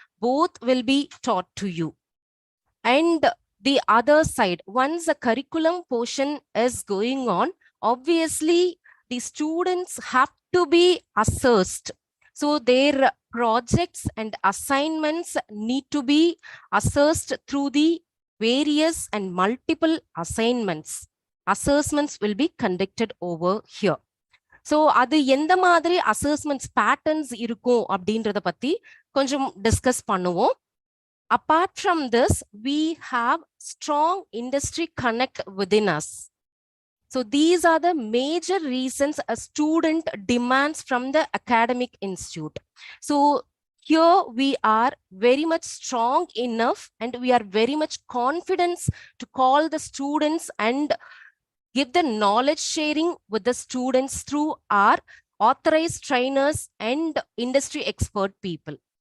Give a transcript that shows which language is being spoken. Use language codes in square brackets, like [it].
[en] Both will be taught to you. And the other side, once the curriculum portion is going on, obviously the students have to be assessed. So their projects and assignments need to be assessed through the various and multiple assignments. Assessments will be conducted over here. [ta] So அது எந்த மாதிரி assessments patterns இருக்கும் அப்படின்றத பத்தி கொஞ்சம் discuss பண்ணுவோம். [en] Apart from this, we have strong industry connect within us. So these are the major reasons a student demands from the academic institute. So here we are very much strong enough and we are very much confident to call the students and give the knowledge sharing with the students through our authorized trainers and industry expert people.